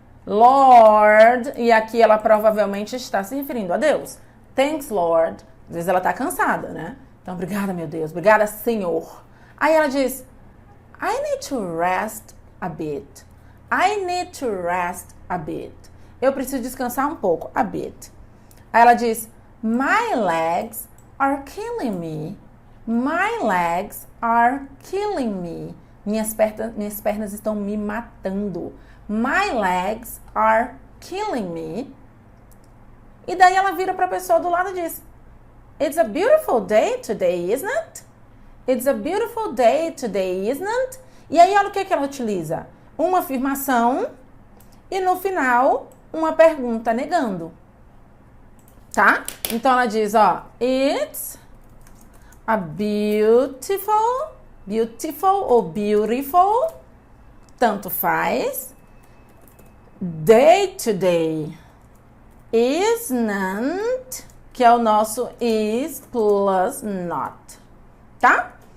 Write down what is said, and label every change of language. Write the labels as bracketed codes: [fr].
[pt] Lord, e aqui ela provavelmente está se referindo a Deus. [en] Thanks, Lord. [pt] Às vezes ela está cansada, né? Então, obrigada, meu Deus. Obrigada, Senhor. Aí ela diz, [en] I need to rest a bit. I need to rest a bit. [pt] Eu preciso descansar um pouco, [en] a bit. [pt] Aí ela diz, [en] my legs are killing me. My legs are killing me. [pt] Minhas pernas estão me matando. [en] My legs are killing me. [pt] E daí ela vira para a pessoa do lado e diz, [en] it's a beautiful day today, isn't it? It's a beautiful day today, isn't it? [pt] E aí olha o que ela utiliza. Uma afirmação e no final uma pergunta negando. Tá? Então ela diz, ó, [en] it's a beautiful [pt] ou beautiful, tanto faz, [en] day today, isn't, [pt] que é o nosso is plus not, tá?